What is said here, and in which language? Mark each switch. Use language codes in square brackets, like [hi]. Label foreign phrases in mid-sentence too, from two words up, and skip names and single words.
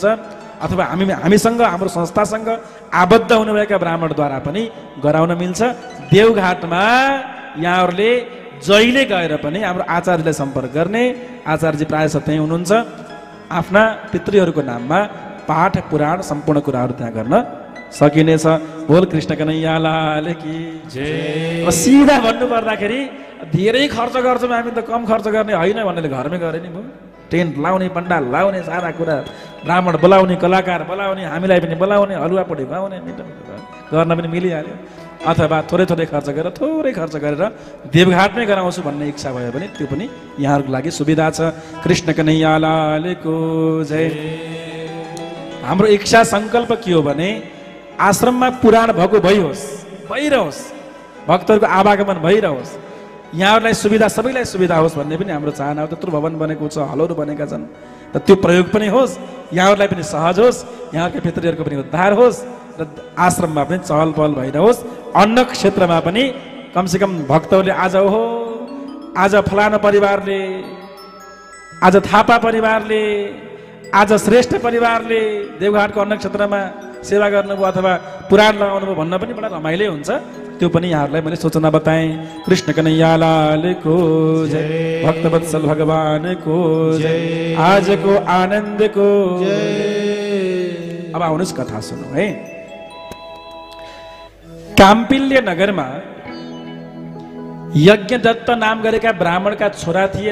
[ne] अथवा हामीसँग, हाम्रो संस्थासँग आबद्ध हुनुभएका ब्राह्मणद्वारा पनि गराउन मिल्छ। देवघाटमा यहाँहरूले जहिले गएर पनि हाम्रो आचार्यलाई सम्पर्क गर्ने, आचार्यजी प्रायः त्यहीँ हुनुहुन्छ। आफ्ना पितृहरूको नाममा पाठ पुराण सम्पूर्ण कुराहरू त्यहाँ गर्न सकिनेछ। [hi] बोल कृष्ण कन्हैया लाल की जय। [ne] अब सिधा भन्नु पर्दाखेरि धेरै खर्च गर्छौँ हामी त, कम खर्च गर्ने होइन भन्नेले घरमै गरे नि भयो। टेन्ट लाउने, पण्डाल लाउने, सारा कुरा, ब्राह्मण बोलाउने, कलाकार बोलाउने, हामीलाई पनि बोलाउने, हलुवापट्टि खुवाउने, मिठो मिठो गर्न पनि मिलिहाल्यो। अथवा थोरै खर्च गरेर देवघाटमै गराउँछु भन्ने इच्छा भयो भने त्यो पनि यहाँहरूको लागि सुविधा छ। कृष्ण कन्हैया लालको जय। हाम्रो इच्छा सङ्कल्प के हो भने आश्रममा पुराण भएको भइरहोस्, भक्तहरूको आवागमन भइरहोस्, यहाँहरूलाई सुविधा, सबैलाई सुविधा होस् भन्ने पनि हाम्रो चाहना हो। त्यत्रो भवन बनेको छ, हलहरू बनेका छन्, र त्यो प्रयोग पनि होस्, यहाँहरूलाई पनि सहज होस्, यहाँका पितृहरूको पनि उद्धार होस्, र आश्रममा पनि चहल पहल भइरहोस्। अन्न क्षेत्रमा पनि कमसेकम भक्तहरूले आज फलाना परिवारले, आज थापा परिवारले, आज श्रेष्ठ परिवारले देवघाटको अन्न क्षेत्रमा सेवा गर्नुभयो अथवा पुराण लगाउनुभयो भन्न पनि बडा रमाइलो हुन्छ। त्यो पनि यहाँहरूलाई मैले सूचना बताएँ। कृष्ण कन्हैया लालको जय, भक्तवत्सल भगवानको जय, आजको आनन्दको जय। अब आउनुहोस् कथा सुनौ है। काम्पिल्य नगरमा यज्ञदत्त नाम गरेका ब्राह्मणका छोरा थिए।